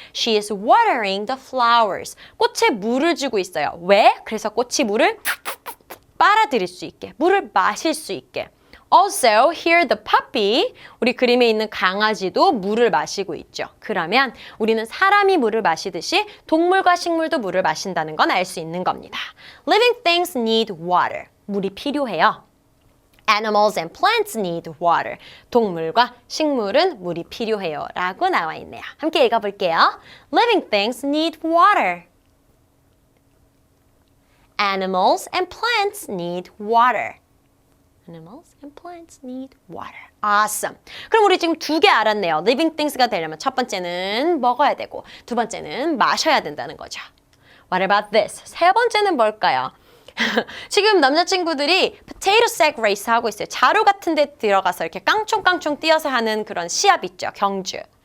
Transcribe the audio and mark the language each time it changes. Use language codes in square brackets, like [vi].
[en] She is watering the flowers. [ko] 꽃에 물을 주고 있어요. 왜? 그래서 꽃이 물을 빨아들일 수 있게, 물을 마실 수 있게. [en] Also, here the puppy, [ko] 우리 그림에 있는 강아지도 물을 마시고 있죠. 그러면 우리는 사람이 물을 마시듯이 동물과 식물도 물을 마신다는 건 알 수 있는 겁니다. [en] Living things need water. [ko] 물이 필요해요. [en] Animals and plants need water. [ko] 동물과 식물은 물이 필요해요. 라고 나와 있네요. 함께 읽어볼게요. [en] Living things need water. Animals and plants need water. Animals and plants need water. Awesome. [ko] 그럼 우리 지금 두 개 알았네요. Living things가 되려면 첫 번째는 먹어야 되고 두 번째는 마셔야 된다는 거죠. [en] What about this? [ko] 세 번째는 뭘까요? 지금 남자친구들이 potato sack race 하고 있어요. 자루 같은 데 들어가서 이렇게 깡총깡총 뛰어서 하는 그런 시합 있죠. 경주.